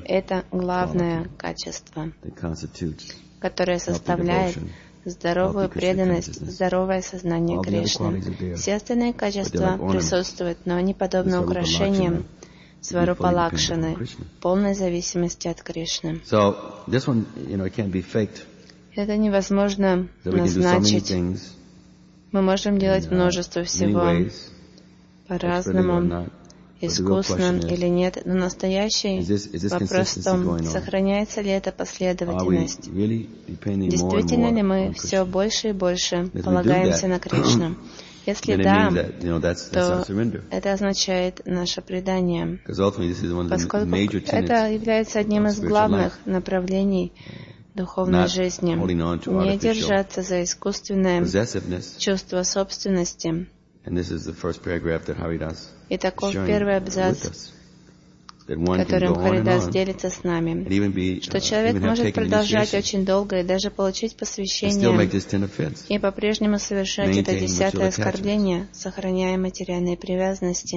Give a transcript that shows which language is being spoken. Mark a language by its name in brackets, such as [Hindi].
[Russian] это главное качество, которое составляет здоровую преданность, здоровое сознание Кришны. Все остальные качества присутствуют, но они подобны украшениям сварупа лакшины, полной зависимости от Кришны. [English] So, this one, you know, it can't be faked. [Russian] Это невозможно назначить. Мы можем делать множество всего по-разному, искусно или нет, но настоящий вопрос в том, сохраняется ли эта последовательность. [English] Really [Russian] действительно ли мы все больше и больше полагаемся на Кришну? Если да, то это означает наше предание, поскольку это является одним из главных направлений духовной жизни. Не держаться за искусственное чувство собственности. [English] And this is the first paragraph that Haridas is sharing with us. That one can go on and on, and even be, [Russian] что человек может продолжать очень долго и даже получить посвящение, и по-прежнему совершать это десятое оскорбление, сохраняя материальные привязанности,